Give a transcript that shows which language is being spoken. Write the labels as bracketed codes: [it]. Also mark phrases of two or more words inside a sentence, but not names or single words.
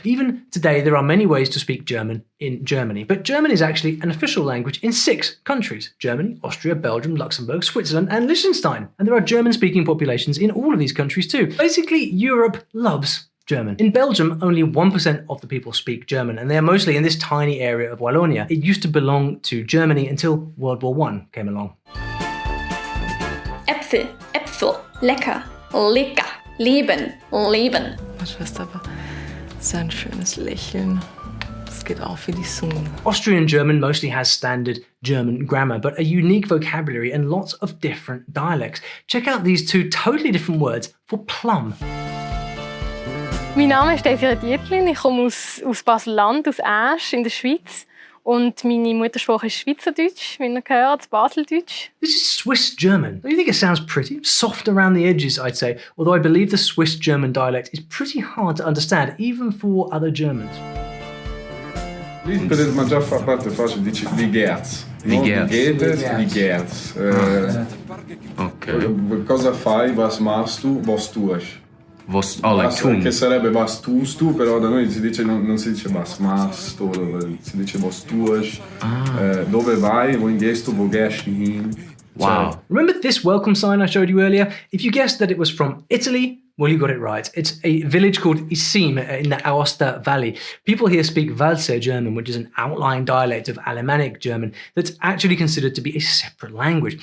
[en] Even today, there are many ways to speak German in Germany, but German is actually an official language in 6 countries: Germany, Austria, Belgium, Luxembourg, Switzerland, and Liechtenstein. And there are German-speaking populations in all of these countries too. Basically, Europe loves German. In Belgium, only 1% of the people speak German, and they are mostly in this tiny area of Wallonia. It used to belong to Germany until World War I came along. [de] Äpfel, Äpfel, lecker, lecker, leben, leben. Du hast aber so ein schönes Lächeln. Das geht auch für die Zunge. [en] Austrian German mostly has standard German grammar, but a unique vocabulary and lots of different dialects. Check out these 2 totally different words for plum. [de] Mein Name ist Dessire, ich komme aus Basel-Land, aus Asch in der Schweiz. Und meine Muttersprache ist Schweizerdeutsch, wie ihr gehört, Baseldeutsch. [en] This is Swiss German. Don't you think it sounds pretty? Soft around the edges, I'd say, although I believe the Swiss German dialect is pretty hard to understand, even for other Germans. [it] Lì per il mangiare fa parte facile, dici Ligerz. Ligerz. Okay. Cosa fai, [de] was machst du, was tust? [en] Like tun. [it] Che sarebbe [de] was tust tu, [it] però da noi si dice, non si dice [de] was machst, [it] si dice [de] was tust. [it] Dove vai, [de] wohin gehst du, wo gehst du hin? [en] Wow. So, remember this welcome sign I showed you earlier? If you guessed that it was from Italy, well, you got it right. It's a village called Isim in the Aosta Valley. People here speak Walser German, which is an outlying dialect of Alemannic German that's actually considered to be a separate language.